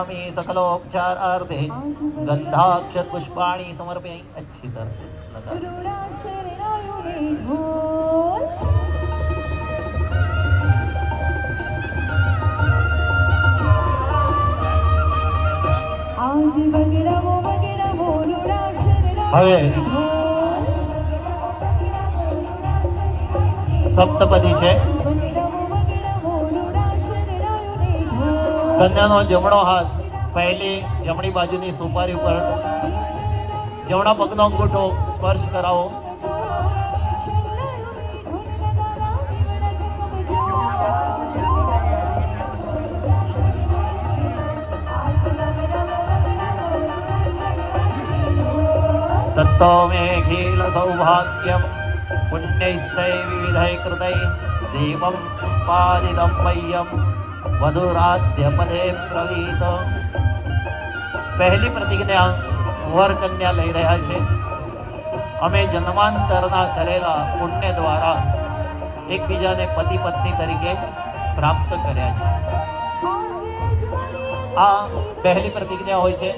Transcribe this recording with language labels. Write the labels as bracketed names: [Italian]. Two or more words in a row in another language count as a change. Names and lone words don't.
[Sanskrit] सकलोपचारार्थे गंधाक्षत पुष्पाणि समर्पयामि। [Hindi] अच्छी तरह से लगा। [Gujarati] હવે સપ્તપદી છે। કન્યાનો જમણો હાથ પહેલી જમણી બાજુની સુપારી ઉપર જમણા પગનો અંગૂઠો સ્પર્શ કરાવો। [Sanskrit] तत्तो मे खील सौभाग्यं पुण्यैस्तै विविधै कृतै देवं पादितं मह्यं वधुराध्यपदे प्रवीत। [Gujarati] પહેલી પ્રતિજ્ઞા વર કન્યા લઈ રહ્યા છે। અમે જન્માંતરના કરેલા પુણ્ય દ્વારા એકબીજાને પતિ પત્ની તરીકે પ્રાપ્ત કર્યા છે। આ પહેલી પ્રતિજ્ઞા હોય છે।